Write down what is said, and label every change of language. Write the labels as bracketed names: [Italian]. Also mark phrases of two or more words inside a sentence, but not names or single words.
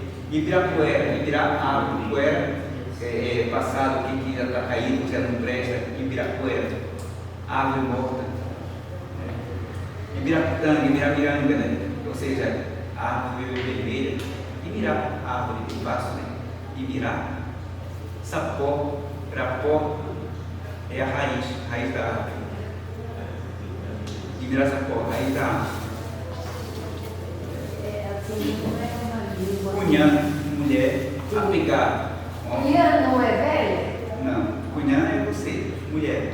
[Portuguese] Ibirapuera, Ibirá, árvore, Puera, passado, que já está caído, que já não presta, Ibirapuera, árvore morta. [Tupí] Ibirapitanga, Ibiramiranga, [Portuguese] né? Ou seja, árvore vermelha. Ibirá, árvore, fácil, né? [Tupí] Ibirá, sapó, rapó, [Portuguese] é a raiz da árvore. Ibiraçapó, raiz da árvore. Cunhã, mulher, apegar. Cunhã não é velho? Não, cunhã é você, mulher.